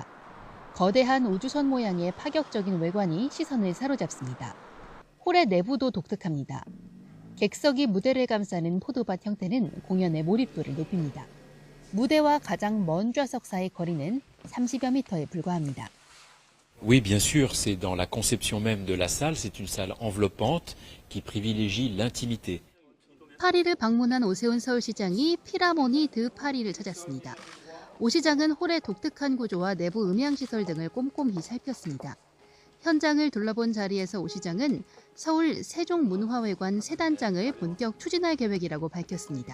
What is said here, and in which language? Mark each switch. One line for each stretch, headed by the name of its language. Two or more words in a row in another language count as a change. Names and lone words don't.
Korean: 거대한 우주선 모양의 파격적인 외관이 시선을 사로잡습니다. 홀의 내부도 독특합니다. 객석이 무대를 감싸는 포도밭 형태는 공연의 몰입도를 높입니다. 무대와 가장 먼 좌석 사이 거리는 30여 미터에 불과합니다.
French: Oui, bien sûr, c'est dans la conception même de la salle, c'est une salle enveloppante qui privilégie l'intimité.
Korean: 파리를 방문한 오세훈 서울시장이 피라모니 드 파리를 찾았습니다. 오 시장은 홀의 독특한 구조와 내부 음향시설 등을 꼼꼼히 살폈습니다. 현장을 둘러본 자리에서 오 시장은 서울 세종문화회관 새 단장을 본격 추진할 계획이라고 밝혔습니다.